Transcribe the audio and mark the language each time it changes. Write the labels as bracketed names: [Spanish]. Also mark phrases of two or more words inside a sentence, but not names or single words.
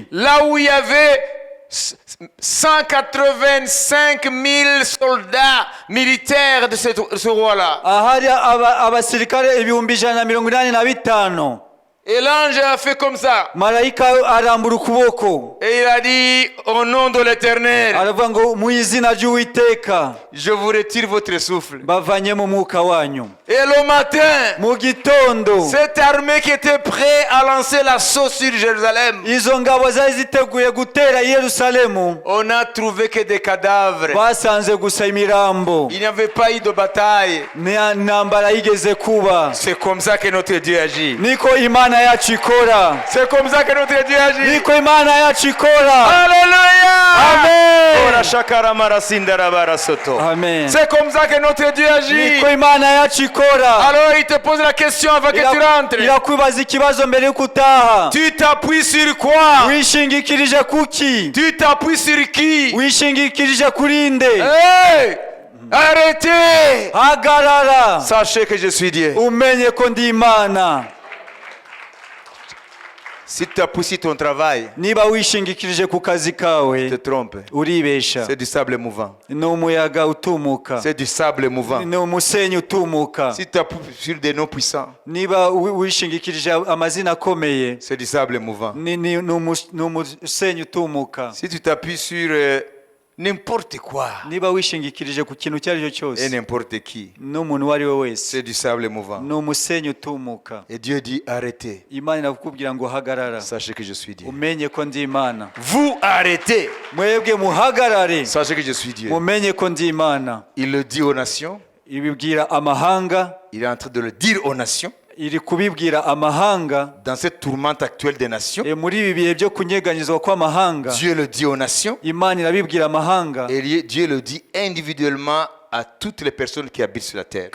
[French] là où il y avait 185 000 soldats militaires de ce roi-là. [Kinyarwanda] ahari abasirikare 185,000. [French] Et l'ange a fait comme ça. [Kinyarwanda] marayika arambura ukuboko, [French] Et il a dit, au nom de l'Éternel, [Kinyarwanda] aravuga ngo mu izina ry'Uwiteka [French] je vous retire votre souffle. [Kinyarwanda] bavanye mu mwuka wanyu. [French] Et le matin, [Kinyarwanda] mu gitondo [French] cette armée qui était prête à lancer l'assaut sur Jérusalem, [Kinyarwanda] izo ngabo zari ziteguye gutera i Yerusalemu, [French] on n'a trouvé que des cadavres. [Kinyarwanda] basanze gusa imirambo. [French] Il n'y avait pas eu de bataille. [Kinyarwanda] nta ntambara yigeze kuba. [French] C'est comme ça que notre Dieu agit. [Kinyarwanda] niko Imana yacu ikora. [French] C'est comme ça que notre Dieu agit. [Kinyarwanda] niko Imana yacu ikora. [French] Alléluia. Amen. Ora shakara marasindara barasoto. Amen. C'est comme ça que notre Dieu agit. [Kinyarwanda] niko Imana yacu ikora. [French] Alors il te pose la question avant que tu rentres. [Kinyarwanda] irakwibaza ikibazo mbere yuko utaha. [French] Tu t'appuies sur quoi? [Kinyarwanda] wishingikirije kuki? [French] Tu t'appuies sur qui? [Kinyarwanda] wishingikirije kuri nde? [French] Hey! Arrêtez! [Kinyarwanda] hagarara, [French] Sachez que je suis Dieu. [Kinyarwanda] umenye ko ndi Imana. [French] Si tu t'appuies sur ton travail, [Kinyarwanda] niba wishingikirije ku kazi kawe, [French] tu te trompes. [Kinyarwanda] uribesha. [French] C'est du sable mouvant. [Kinyarwanda] ni umuyaga utumuka, [French] C'est du sable mouvant. [Kinyarwanda] ni umusenyi utumuka. [French] Si tu t'appuies sur des noms puissants, [Kinyarwanda] niba wishingikirije amazina akomeye, [French] c'est du sable mouvant. [Kinyarwanda] ni umusenyi utumuka. [French] Si tu t'appuies sur n'importe quoi [Kinyarwanda] niba wishingikirije ku kintu icyo ari cyo [French] et [Kinyarwanda] cyose, [French] n'importe qui, [Kinyarwanda] n'umuntu uwo ari we wese, [French] c'est du sable mouvant. [Kinyarwanda] ni umusenyi utumuka. [French] Et Dieu dit arrêtez. [Kinyarwanda] Imana irakubwira ngo hagarara, [French] Sachez que je suis Dieu. [Kinyarwanda] umenye ko ndi Imana. [French] Vous arrêtez. [Kinyarwanda] mwebwe muhagarare, [French] Sachez que je suis Dieu. [Kinyarwanda] mumenye ko ndi Imana. [French] Il le dit aux nations. [Kinyarwanda] ibibwira amahanga, [French] Il est en train de le dire aux nations. [Kinyarwanda] iri kubibwira amahanga. [French] Dans cette tourmente actuelle des nations, [Kinyarwanda] Muri ibi bihe byo kunyeganyezwa kw'amahanga, [French] Dieu le dit aux nations. [Kinyarwanda] Imana irabibwira amahanga, [French] Et Dieu le dit individuellement à toutes les personnes qui habitent sur la terre.